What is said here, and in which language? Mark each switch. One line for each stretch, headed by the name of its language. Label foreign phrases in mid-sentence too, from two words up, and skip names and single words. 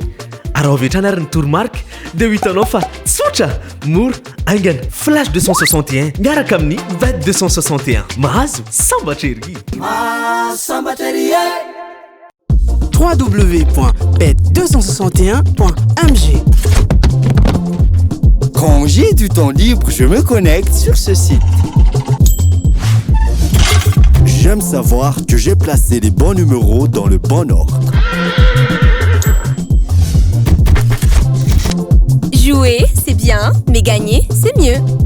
Malagasy: Araha avy hatrany ary ny tourmark dia ho hitanao fa tsotra mora aingana. Flash 261 miaraka amin'ny Bet 261 mahazo sambatra ery. www.bet261.mg.
French: Quand j'ai du temps libre, je me connecte sur ce site. J'aime savoir que j'ai placé les bons numéros dans le bon ordre. Jouer, c'est bien, mais gagner, c'est mieux.